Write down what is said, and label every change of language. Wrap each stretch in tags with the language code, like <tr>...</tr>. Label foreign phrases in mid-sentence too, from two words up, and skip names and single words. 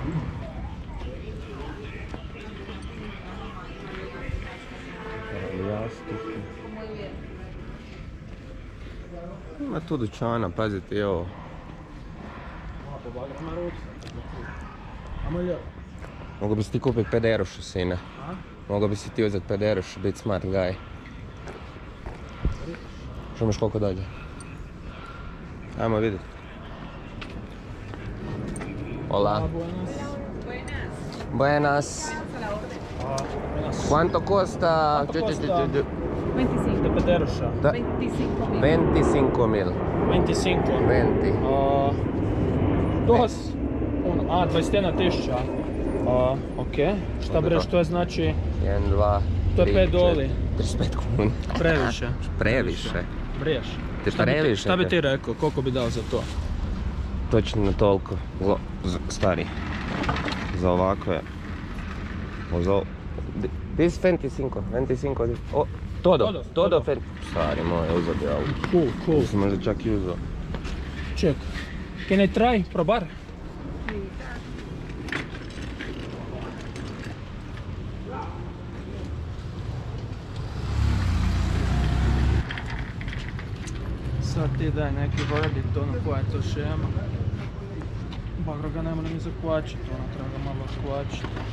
<hr>Ima tu dućana, pazite i ovo. Mogu bi si ti kupiti pederušu, sine. Mogu bi si ti uzeti pederušu, biti</hr> <en>smart guy.</en> <hr>Što imaš koliko dođe? Ajmo vidjeti.</hr> <es>Hola. Buenas. ¿Cuánto cuesta? 25. De pederuša. 25.000. 25. 20. Dos. 21.000.</es> <hr>Ok. Šta breš, to je znači... 1, 2, To je 3, 5 doli. 35 kuna. Previše. Previše. Briješ. Ti previše? Šta bi ti rekao, koliko bi dao za to? Točno toliko. Stari. Za ovako je. This 25. Oh, todo 20. Stari moj, uzeo bi ovo. Cool. Mislim možda čak i uzeo.</hr> <en>Check. Can I try?</en> <es>Probar?</es> <hr>Sad ti daj neki verdict, ono koja je to šema. Bagro ga ne mora ni zakvačiti, ono treba ga malo zakvačiti.</hr>